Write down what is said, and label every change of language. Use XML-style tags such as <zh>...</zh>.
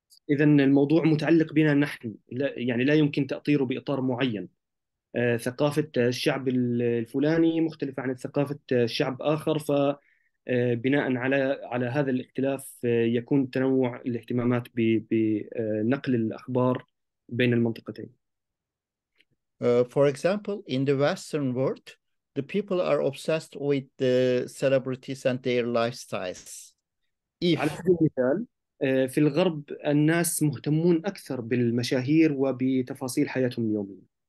<ar>إذا الموضوع متعلق بنا نحن، يعني لا يمكن تأطيره بإطار معين. ثقافة الشعب الفلاني مختلفة عن ثقافة شعب آخر، فبناء على هذا الاختلاف يكون تنوع الاهتمامات بنقل الأخبار بين المنطقتين.</ar> <en>For example, in the Western world, the people are obsessed with the celebrities and their lifestyles.</en> <ar>على سبيل المثال في الغرب الناس مهتمون أكثر بالمشاهير وبتفاصيل حياتهم اليومية.</ar>